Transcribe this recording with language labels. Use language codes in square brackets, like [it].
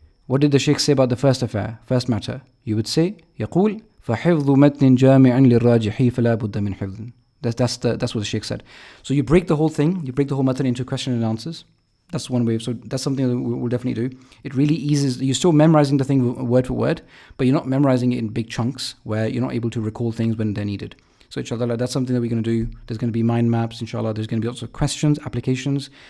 [en] What did the Sheikh say about the first affair, first matter? You would say [ar] يقول فحفظ متن جامع للراجح فلا بد من حفظ. [en] That's what the Sheikh said. So you break the whole thing, you break the whole matan into question and answers. That's one way. So that's something that we'll definitely do. It really eases. You're still memorizing the thing word for word, but you're not memorizing it in big chunks where you're not able to recall things when they're needed. So inshallah, that's something that we're going to do. There's going to be mind maps, inshallah. There's going to be lots of questions, applications.